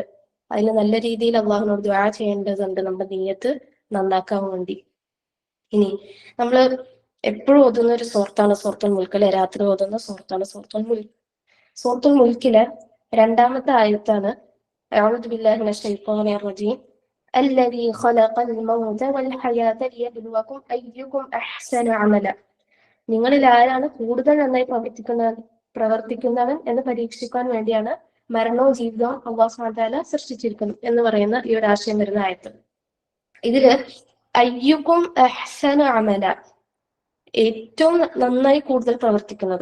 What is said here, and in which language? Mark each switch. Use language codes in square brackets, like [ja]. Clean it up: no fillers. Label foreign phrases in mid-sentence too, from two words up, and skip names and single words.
[ml] അതിന് നല്ല രീതിയിൽ അള്ളാഹുവിനോട് ദുആ ചെയ്യേണ്ടതുണ്ട് നമ്മുടെ നിയ്യത്ത് നന്നാക്കാൻ വേണ്ടി. ഇനി നമ്മള് എപ്പോഴും ഓതുന്ന ഒരു സൂറത്താണ് സൂറത്തുൽ മുൽക്ക് അല്ലെ? രാത്രി ഓതുന്ന സൂറത്താണ് സൂറത്തുൽ മുൽക്ക്. സൂറത്തുൽ മുൽക്കിലെ 2ാമത്തെ ആയത്താണ് [ar] أعوذ بالله من الشيطان الرجيم الذي خلق الموت والحياة ليبلوكم أيكم أحسن عملا. [ml] നിങ്ങളിൽ ആരാണ് കൂടുതൽ നന്നായി പ്രവർത്തിക്കുന്നവൻ എന്ന് പരീക്ഷിക്കാൻ വേണ്ടിയാണ് മരണവും ജീവിതവും അല്ലാഹു [ar] سبحانه وتعالى [ml] സൃഷ്ടിച്ചിരിക്കുന്നത് എന്ന് പറയുന്ന ഈ ഒരു ആശയം വരുന്ന ആയത്ത്. ഇതില് [ar] أيكم أحسن عملا, [ml] ഏറ്റവും നന്നായി കൂടുതൽ പ്രവർത്തിക്കുന്നത്.